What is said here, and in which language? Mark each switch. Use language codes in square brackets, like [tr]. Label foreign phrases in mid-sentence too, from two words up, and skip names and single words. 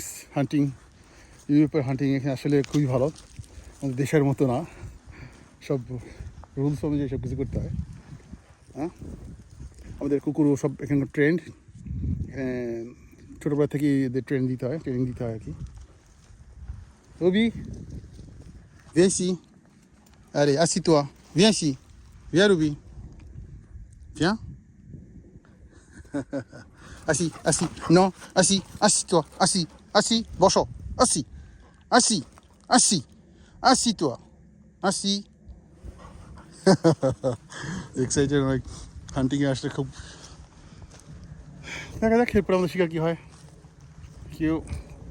[bn] হান্টিং, ইউরোপের হান্টিং এখানে আসলে খুবই ভালো, আমাদের দেশের মতো না। সব রুলস অনুযায়ী সব কিছু করতে হয়। হ্যাঁ, আমাদের কুকুরও সব এখানকার ট্রেন্ড। এখানে ছোটোবেলা থেকেই এদের ট্রেনিং দিতে হয় আর কি। রবি, [fr] viens ici. Allez, assis-toi. Viens ici. Viens, Ruby. Viens. Assis, assis. Non, assis. Assis-toi. Assis. Assis. Bonjour. Assis. Assis. Assis. Assis-toi. Assis. [bn] এক্সাইটেড অনেক, হান্টিংয়ে আসলে খুব। দেখা যাক এরপরে আমাদের শিকার কী হয়। কেউ